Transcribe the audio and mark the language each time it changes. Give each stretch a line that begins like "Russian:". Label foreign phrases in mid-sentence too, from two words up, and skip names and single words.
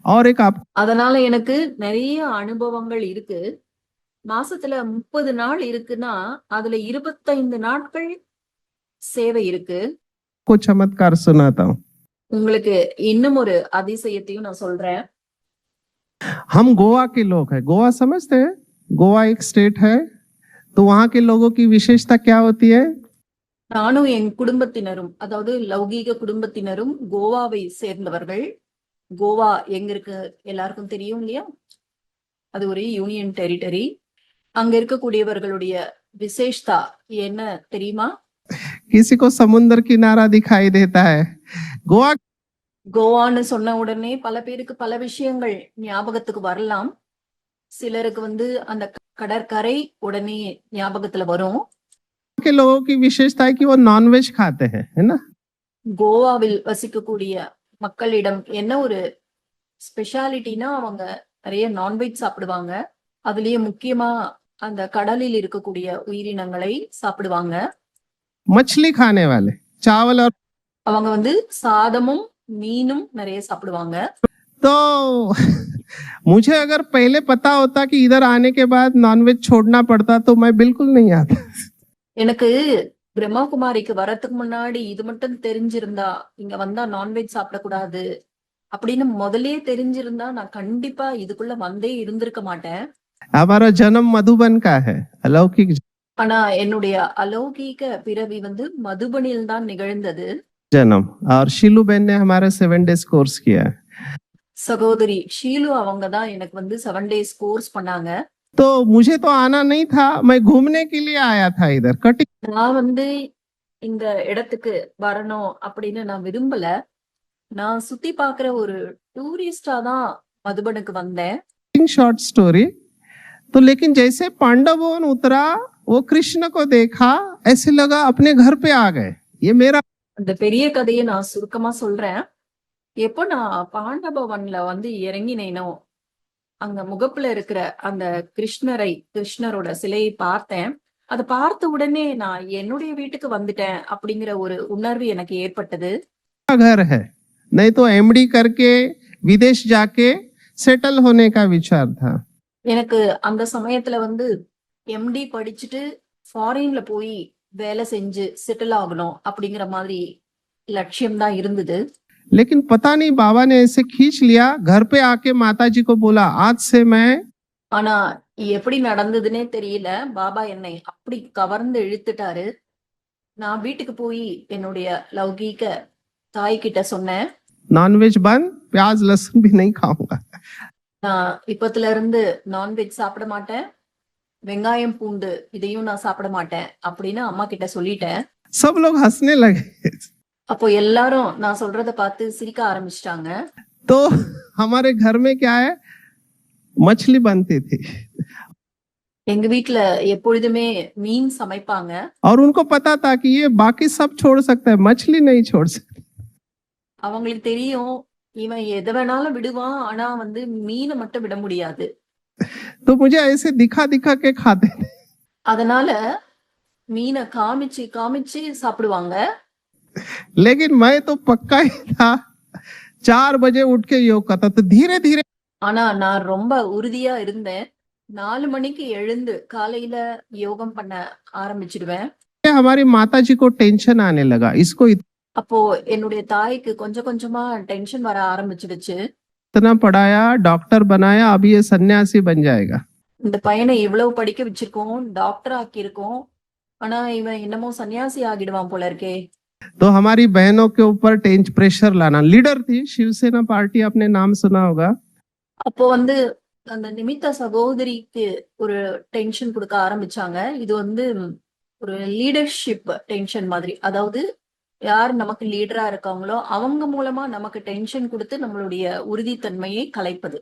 Hindi: और एक आप
Tamil: அதனால எனக்கு நிறைய அனுபவங்கள் இருக்கு. மாசத்துல 30 நாள் இருக்குன்னா அதுல 25 நாட்கள் சேவை இருக்கு.
Hindi: को चमत्कार सुनाता हूँ।
Tamil: உங்களுக்கு இன்னும் ஒரு அதிசயத்தையும் நான் சொல்றேன்.
Hindi: हम गोवा के लोग हैं, गोवा समझते हैं? गोवा एक स्टेट है, तो वहां के लोगों की विशेषता क्या होती है?
Tamil: நானும் என் குடும்பத்தினரும், அதாவது லௌகீக குடும்பத்தினரும் கோவாவை சேர்ந்தவர்கள். கோவா எங்க இருக்கு எல்லாருக்கும் தெரியும் இல்லையா? அது ஒரு
English: union territory.
Tamil: அங்க இருக்கக்கூடியவர்களுடைய விசேஷதா என்ன தெரியுமா?
Hindi: किसी को समुद्र किनारा दिखाई देता है, गोवा
Tamil: கோவான்னு சொன்ன உடனே பல பேருக்கு பல விஷயங்கள் ஞாபகத்துக்கு வரலாம். சிலருக்கு வந்து அந்த கடற்கரை உடனே ஞாபகத்துல வரும்.
Hindi: के लोगों की विशेषता है कि वो नॉनवेज खाते हैं, है ना?
Tamil: கோவாவில் வசிக்கக்கூடிய மக்களிடம் என்ன ஒரு ஸ்பெஷாலிட்டினா அவங்க நிறைய நான்வெஜ் சாப்பிடுவாங்க. அதுலயே முக்கியமா அந்த கடலில் இருக்கக்கூடிய உயிரினங்களை சாப்பிடுவாங்க.
Hindi: मछली खाने वाले, चावल और
Tamil: அவங்க வந்து சாதமும் மீனும் நிறைய சாப்பிடுவாங்க.
Hindi: तो मुझे अगर पहले पता होता कि इधर आने के बाद नॉनवेज छोड़ना पड़ता तो मैं बिल्कुल नहीं आता।
Tamil: எனக்கு பிரம்மகுமாரிக்கு வரத்துக்கு முன்னாடி இது மட்டும் தெரிஞ்சிருந்தா, இங்க வந்தா நான்வெஜ் சாப்பிடக்கூடாது அப்படின்னு முதல்லயே தெரிஞ்சிருந்தா நான் கண்டிப்பா இதுக்குள்ள வந்தே இருந்திருக்க மாட்டேன்.
Hindi: हमारा जन्म मधुबन का है, अलौकिक
Tamil: ஆனா என்னுடைய அலௌகீக பிறவி வந்து மதுபனில் தான் நிகழ்ந்தது.
Hindi: जन्म। और शीलू बहन ने हमारा 7
English: days course
Hindi: किया है।
Tamil: சகோதரி ஷீலு அவங்க தான் எனக்கு வந்து 7
English: days course
Tamil: பண்ணாங்க.
Hindi: तो मुझे तो आना नहीं था, मैं घूमने के लिए आया था इधर कटिंग
Tamil: நான் வந்து இந்த இடத்துக்கு வரணும் அப்படின்னு நான் விரும்பல. நான் சுத்தி பார்க்கிற ஒரு டூரிஸ்டா தான் மதுபனுக்கு வந்தேன்.
English: short story.
Hindi: तो लेकिन जैसे पांडवों उतरा, वो कृष्ण को देखा, ऐसे लगा अपने घर पे आ गए। ये मेरा
Tamil: அந்த பெரிய கதையை நான் சுருக்கமா சொல்றேன். எப்போ நான் பாண்டபவன்ல வந்து இறங்கினேனோ, அங்க முகப்புல இருக்கிற அந்த கிருஷ்ணரோட சிலையை பார்த்தேன். அதை பார்த்த உடனே நான் என்னுடைய வீட்டுக்கு வந்துட்டேன் அப்படிங்கிற ஒரு உணர்வு எனக்கு ஏற்பட்டது.
Hindi: घर है, नहीं तो एमडी करके विदेश जाके सेटल होने का विचार था।
Tamil: எனக்கு அந்த சமயத்துல வந்து எம்டி படிச்சுட்டு ஃபாரின்ல போய் வேலை செஞ்சு செட்டில் ஆகணும் அப்படிங்கிற மாதிரி லட்சியம் தான் இருந்தது.
Hindi: लेकिन पता नहीं बाबा ने ऐसे खींच लिया, घर पे आके माताजी को बोला आज से मैं
Tamil: ஆனா எப்படி நடந்ததுன்னே தெரியல. பாபா என்னை அப்படி கவர்ந்து இழுத்துட்டாரு. நான் வீட்டுக்கு போய் என்னுடைய லௌகீக தாய் கிட்ட சொன்னேன்,
Hindi: नॉनवेज बंद, प्याज लहसुन भी नहीं खाऊंगा।
Tamil: நான் இப்பத்துல இருந்து நான்வெஜ் சாப்பிட மாட்டேன், வெங்காயம் பூண்டு இதையும் நான் சாப்பிட மாட்டேன் அப்படின்னு அம்மா கிட்ட சொல்லிட்டேன்.
Hindi: सब लोग हंसने लगे।
Tamil: அப்போ எல்லாரும் நான் சொல்றத பார்த்து சிரிக்க ஆரம்பிச்சிட்டாங்க.
Hindi: तो हमारे घर में क्या है, मछली बनती थी
Tamil: எங்க வீட்ல எப்பொழுதுமே மீன் சமைப்பாங்க.
Hindi: और उनको पता था कि ये बाकी सब छोड़ सकता है, मछली नहीं छोड़ सकता।
Tamil: அவங்களுக்கு தெரியும் இவன் எதை வேணாலும் விடுவான், ஆனா வந்து மீனை மட்டும் விட முடியாது.
Hindi: तो मुझे ऐसे दिखा दिखा के खाते थे।
Tamil: அதனால மீனை காமிச்சு காமிச்சு சாப்பிடுவாங்க.
Hindi: लेकिन मैं तो पक्का ही था, 4 बजे उठ के योग करता, तो धीरे धीरे
Tamil: ஆனா நான் ரொம்ப உறுதியா இருந்தேன். 4 மணிக்கு எழுந்து காலையில யோகம் பண்ண ஆரம்பிச்சிடுவேன்.
Hindi: हमारी माता जी को टेंशन आने लगा, इसको
Tamil: அப்போ என்னுடைய தாய்க்கு கொஞ்சம் கொஞ்சமா டென்ஷன் வர ஆரம்பிச்சிடுச்சு.
Hindi: इतना पढ़ाया, डॉक्टर बनाया, अभी ये सन्यासी बन जाएगा।
Tamil: இந்த பையனை இவ்வளவு படிக்க வச்சிருக்கோம், டாக்டர் ஆக்கியிருக்கோம். ஆனா இவன் என்னமோ சன்னியாசி ஆகிடுவான் போல இருக்கே.
Hindi: तो हमारी बहनों के ऊपर प्रेशर लाना। लीडर थी शिवसेना पार्टी, आपने नाम सुना होगा।
Tamil: அப்போ வந்து அந்த நிமித்த சகோதரிக்கு ஒரு டென்ஷன் கொடுக்க ஆரம்பிச்சாங்க. இது வந்து ஒரு
English: leadership tension
Tamil: மாதிரி. அதாவது யார் நமக்கு லீடரா இருக்காங்களோ அவங்க மூலமா நமக்கு டென்ஷன் கொடுத்து நம்மளுடைய உறுதித்தன்மையை கலைப்பது.